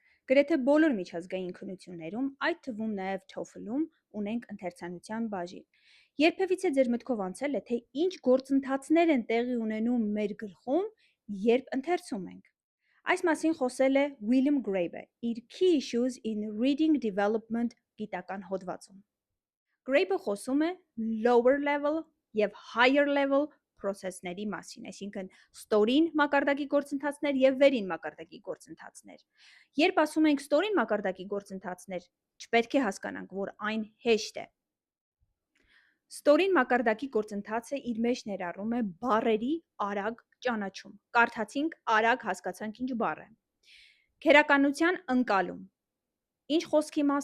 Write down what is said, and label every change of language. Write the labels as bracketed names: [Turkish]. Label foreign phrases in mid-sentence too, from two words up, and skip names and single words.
[Armenian] Գրեթե բոլոր միջազգային քննություններում, այդ թվում նաև TOEFL-ում, ունենք ընթերցանության բաժին։ Երբևիցե ձեր մտքով անցել է, թե ինչ գործընթացներ են տեղի ունենում մեր գլխում, երբ ընթերցում ենք։ Այս մասին խոսել է William Graeber իր Key Issues in Reading Development գիտական հոդվածում։ Graeber խոսում է [English] lower level [Armenian] և [English] higher level process- [Armenian] ների մասին, այսինքն ստորին մակարդակի գործընթացներ և վերին մակարդակի գործընթացներ։ Երբ ասում ենք ստորին մակարդակի գործընթացներ, չպետք է հասկանանք, որ այն հեշտ է։ Ստորին մակարդակի գործընթացը իր մեջ ներառում է բառերի արագ ճանաչում։ Կարդացինք, արագ հասկացանք ինչ բառ է։ Քերականության ընկալում։ Ինչ խոսքի մաս